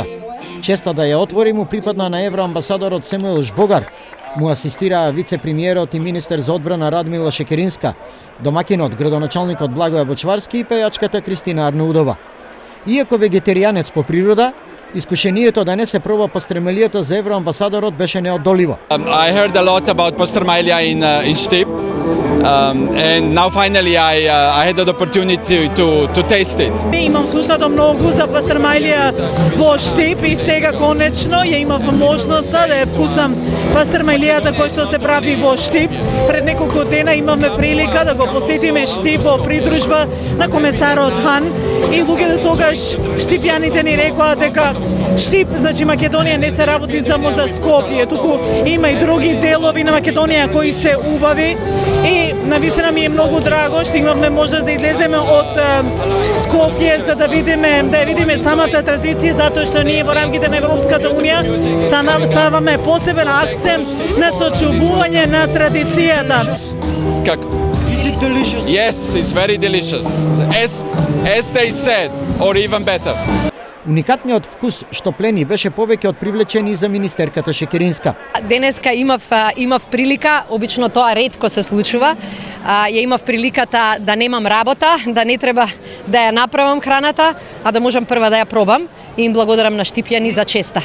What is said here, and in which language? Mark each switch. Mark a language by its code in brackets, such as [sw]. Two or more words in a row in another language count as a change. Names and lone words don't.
[mk] Честа да ја отвори му припадна на евроамбасадорот Семуел Жбогар. Му асистираа вице-премиерот и министер за одбрана Радмила Шекеринска, домакинот, градоначалникот Благоја Бочварски и пејачката Кристина Арнаудова. Иако вегетаријанец по природа, искушението да не се проба пастрамелијата за евроамбасадорот беше неодоливо. [en] I heard a lot about pastramaglia in Štip, and now finally I had the opportunity to taste it. [mk] Имам слушнато многу за пастрамагlia во Štip и сега конечно ја имав можноста да ја вкусам пастрамагијата која што се прави во Štip. Пред неколку дена имаме прилика да го посетиме Štip во придружба на комесарот Хан и луѓето тогаш штипјаните ни рекоа дека Štip, значи Македонија не се работи само за Скопје, туку има и други делови на Македонија кои се убави и навистина ми е многу драго што имавме можност да излеземе од Скопје за да видиме самата традиција, затоа што ние во рамките на Европската унија ставаме посебен акцент на сочувување на традицијата. Как? [en] Is it delicious? Yes, it's very delicious. As they said, or even better. [mk] Уникатниот вкус што плени беше повеќе од привлечен и за министерката Шекеринска. Денеска имав прилика, обично тоа ретко се случува, ја имав приликата да немам работа, да не треба да ја направам храната, а да можам прва да ја пробам и им благодарам на штипјани за честа.